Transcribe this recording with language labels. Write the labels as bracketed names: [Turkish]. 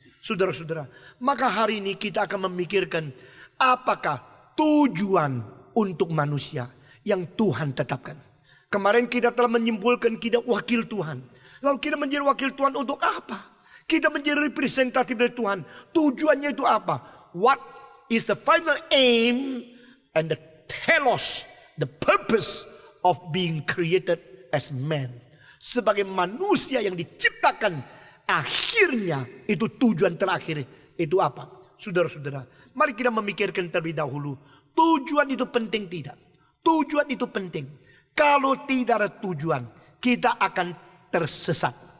[Indonesian] Saudara-saudara, maka hari ini kita akan memikirkan apakah tujuan untuk manusia yang Tuhan tetapkan. Kemarin kita telah menyimpulkan kita wakil Tuhan. Lalu kita menjadi wakil Tuhan untuk apa? Kita menjadi representatif dari Tuhan. Tujuannya itu apa? [English] What is the final aim and the telos, the purpose of being created as man. [Indonesian] Sebagai manusia yang diciptakan, akhirnya itu tujuan terakhir itu apa? Saudara-saudara, mari kita memikirkan terlebih dahulu. Tujuan itu penting tidak? Tujuan itu penting. Kalau tidak ada tujuan, kita akan tersesat.